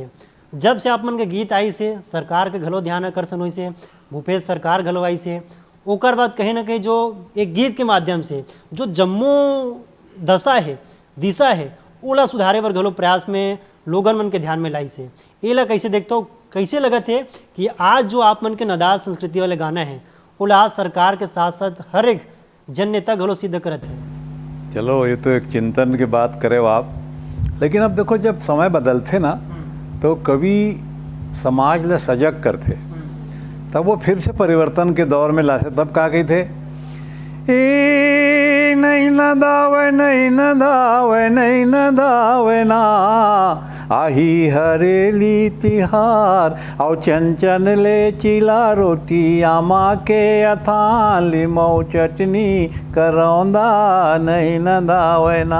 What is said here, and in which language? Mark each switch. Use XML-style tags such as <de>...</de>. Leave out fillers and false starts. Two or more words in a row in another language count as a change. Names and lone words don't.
<hne>जब से आप मन के गीत आई से सरकार के घलो ध्यान आकर्षण हुई से, भूपेश सरकार घलो आई से, ओकर बाद कहीं ना कहीं जो एक गीत के माध्यम से जो जम्मो दशा है, दिशा है, ओला सुधारे बर घलो प्रयास में लोगन मन के ध्यान में लाई से। ये ला कैसे देखता हो, कैसे लगत है कि आज जो आप मन के नदाज संस्कृति वाले गाना है, ओला आज सरकार के साथ साथ हर एक जन नेता घलो सिद्ध करत है। चलो ये तो एक चिंतन की बात करे आप, लेकिन अब देखो जब समय बदलते ना, तो कभी समाज ला सजग करते, तब वो फिर से परिवर्तन के दौर में लाते। तब का कहते, ए नहीं न दावे, नहीं न दावे, नहीं न दावे ना, आही हरेली तिहार, और चंचन ले चिला रोटी, आमा के अथान लिमौ चटनी, करौंदा नहीं न दावे ना।</hne>